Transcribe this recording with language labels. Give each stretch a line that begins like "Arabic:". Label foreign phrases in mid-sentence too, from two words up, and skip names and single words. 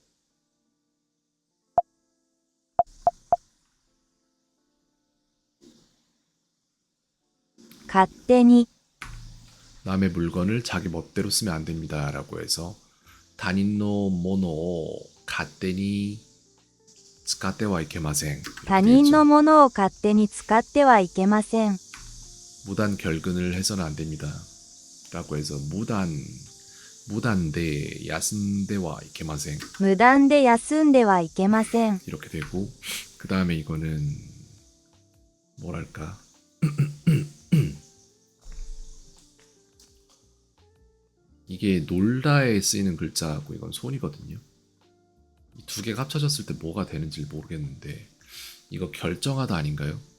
Japanese: 갓데니,
Korean: 남의 물건을 자기 멋대로 쓰면 안 됩니다. 라고 해서
Japanese: 他人の もの 勝手に 使っては いけません他人のものを勝手に使ってはいけません。 무단 결근을 해서는 안 됩니다. 라고 해서 無断で 休んでは いけません無断で休んではいけません。
Korean: 이렇게 되고 그 다음에 이거는 뭐랄까 이게 놀다에 쓰이는 글자고 이건 손이거든요. 이 두 개가 합쳐졌을 때 뭐가 되는지 모르겠는데 이거 결정하다 아닌가요?